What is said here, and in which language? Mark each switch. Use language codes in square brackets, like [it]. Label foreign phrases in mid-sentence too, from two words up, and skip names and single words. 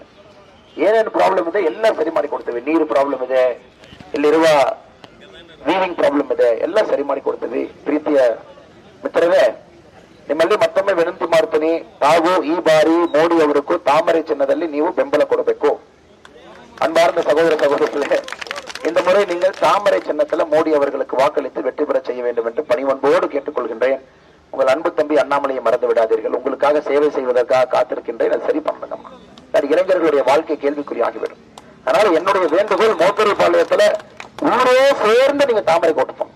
[kn] ಏನೇನು ಪ್ರಾಬ್ಲಮ್ ಇದೆ ಎಲ್ಲ ಸರಿ ಮಾಡಿ ಕೊಡ್ತೀವಿ. ನೀರು ಪ್ರಾಬ್ಲಮ್ ಇದೆ, ಇಲ್ಲಿರುವ [en] weaving problem [kn] ಇದೆ, ಎಲ್ಲ ಸರಿ ಮಾಡಿ ಕೊಡ್ತೀವಿ. ಪ್ರೀತಿಯ ಮಿತ್ರರೇ, ನಿಮ್ಮಲ್ಲಿ ಮತ್ತೊಮ್ಮೆ ವಿನಂತಿ ಮಾಡ್ತೀನಿ, ತಾವು ಈ ಬಾರಿ ಮೋದಿ ಅವರಿಗೂ ತಾಮರೆ ಚಿನ್ನದಲ್ಲಿ ನೀವು ಬೆಂಬಲ ಕೊಡಬೇಕು. [ta] அன்பார்ந்த சகோதர சகோதரிகளே, இந்த முறை நீங்கள் தாமரை சின்னத்தில் மோடி அவர்களுக்கு வாக்களித்து வெற்றி பெற செய்ய வேண்டும் என்று பணிவன்போடு கேட்டுக்கொள்கின்றேன். உங்கள் அன்பு தம்பி அண்ணாமலையை மறந்து விடாதீர்கள். உங்களுக்காக சேவை செய்வதற்காக காத்திருக்கின்றேன். அது சரி பண்ணுங்கம்மா. இளைஞர்களுடைய வாழ்க்கை கேள்விக்குறியாகிவிடும். அதனால என்னுடைய வேண்டுகோள், மோப்பேரி பாளையத்துல ஊரே சேர்ந்து நீங்க தாமரை போட்டுப்போம்.